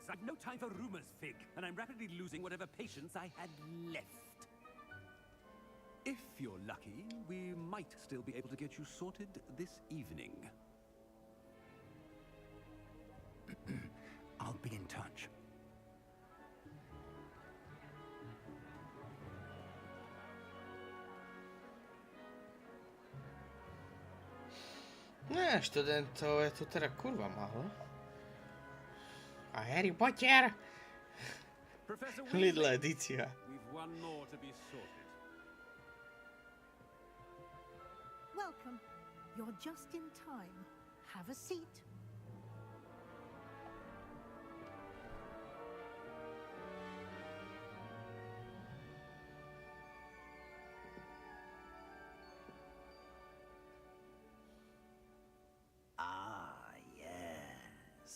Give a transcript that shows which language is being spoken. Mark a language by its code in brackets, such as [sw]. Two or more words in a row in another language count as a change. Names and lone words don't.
[en] I've no time for rumors, Fig, and I'm rapidly losing whatever patience I had left. If you're lucky, we might still be able to get you sorted this evening. I'll be in touch. [sk] Ne, študentov je tu teda kurva málo. A Harry Potter! [en] Professor [sk] Lidl [en] Weasley, [sk] edícia. [en] we've one more to be sorted. Welcome. You're just in time. Have a seat. Ah, yes.